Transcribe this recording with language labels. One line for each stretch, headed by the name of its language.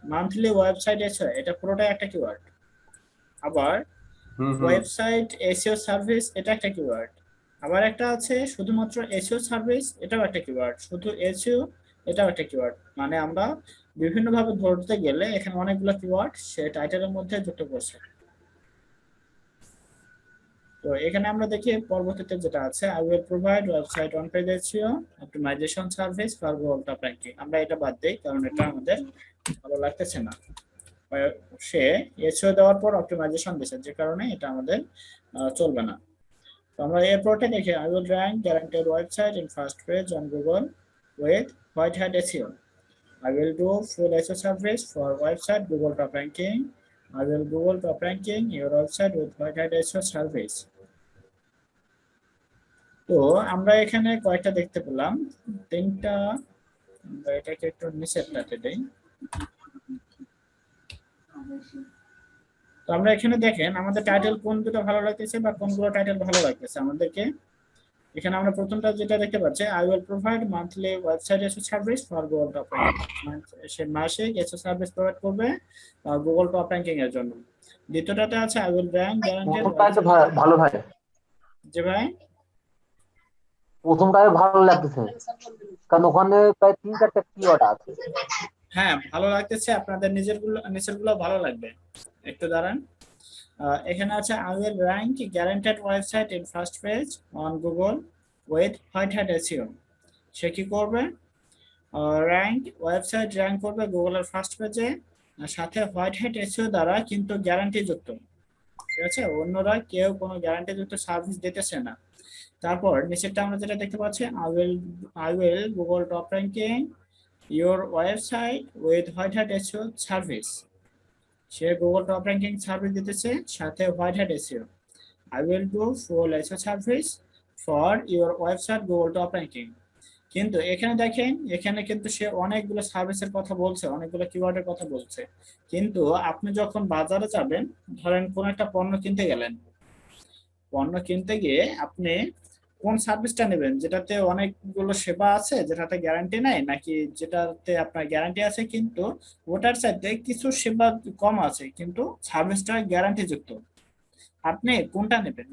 Bangla: Monthly website SEO এটা পুরোটাই একটা কিওয়ার্ড। আবার ওয়েবসাইট এসইও সার্ভিস এটা একটা কিওয়ার্ড। আবার একটা আছে শুধুমাত্র এসইও সার্ভিস, এটাও একটা কিওয়ার্ড। শুধু এসইও, এটাও একটা কিওয়ার্ড। মানে আমরা বিভিন্নভাবে ধরতে গেলে এখানে অনেকগুলো কিওয়ার্ড সে টাইটেলের মধ্যে যুক্ত করছে। তো এখানে আমরা দেখি পরবর্তীতে যেটা আছে
English: I will provide website on page SEO optimization service for Google top ranking।
Bangla: আমরা এটা বাদ দেই কারণ এটা আমাদের ভালো লাগতেছে না। সে এসইও দেওয়ার পর অপটিমাইজেশন দিয়েছে, যে কারণে এটা আমাদের চলবে না। তো আমরা এরপরটা দেখি
English: I will rank guaranteed website in first page on Google with white hat SEO। I will do full SEO service for website Google top ranking। I will Google top ranking your website with white hat SEO service।
Bangla: তো আমরা এখানে কয়েকটা দেখতে পেলাম, 3টা। আমরা এটাকে একটু নিচেরটাতে দেই। তো আমরা এখানে দেখেন আমাদের টাইটেল কোন দুটো ভালো লাগতেছে বা কোনগুলো টাইটেল ভালো লাগতেছে আমাদেরকে। এখানে আমরা প্রথমটা যেটা দেখতে পাচ্ছি
English: I will provide monthly website SEO service for Google top ranking।
Bangla: সে মাসিক SEO সার্ভিস প্রোভাইড করবে গুগল টপ র্যাঙ্কিং এর জন্য। দ্বিতীয়টাতে আছে
English: I will rank guaranteed
Bangla: প্রথমটাই তো ভালো ভাই, জি ভাই, প্রথমটাই ভালো লাগতেছে কারণ ওখানে প্রায় 3-4টা কিওয়ার্ড আছে। হ্যাঁ ভালো লাগতেছে, আপনাদের নিচেরগুলো ভালো লাগবে। একটু দাঁড়ান। এখানে আছে
English: I will rank guaranteed website in first page on Google with white hat SEO।
Bangla: সে কি করবে? র্যাঙ্ক ওয়েবসাইট র্যাঙ্ক করবে গুগলের ফার্স্ট পেজে, সাথে হোয়াইট হ্যাট এসইও দ্বারা কিন্তু গ্যারান্টি যুক্ত। ঠিক আছে, অন্যরা কেউ কোনো গ্যারান্টি যুক্ত সার্ভিস দিতেছে না। তারপর নিচেরটা আমরা যেটা দেখতে পাচ্ছি
English: I will Google top ranking your website with white hat SEO service.
Bangla: Say Google top ranking service দিতেছে সাথে white hat SEO.
English: I will do full SEO service for your website Google top ranking।
Bangla: কিন্তু এখানে দেখেন এখানে কিন্তু সে অনেকগুলো সার্ভিসের কথা বলছে, অনেকগুলো কিওয়ার্ডের কথা বলছে, কিন্তু আপনি যখন বাজারে যাবেন, ধরেন কোন একটা পণ্য কিনতে গেলেন, পণ্য কিনতে গিয়ে আপনি কোন সার্ভিসটা নেবেন? যেটাতে অনেকগুলো সেবা আছে, যেটাতে গ্যারান্টি নাই, নাকি যেটাতে আপনার গ্যারান্টি আছে কিন্তু ওটার চাইতে কিছু সেবা কম আছে কিন্তু সার্ভিসটা গ্যারান্টি যুক্ত? আপনি কোনটা নেবেন?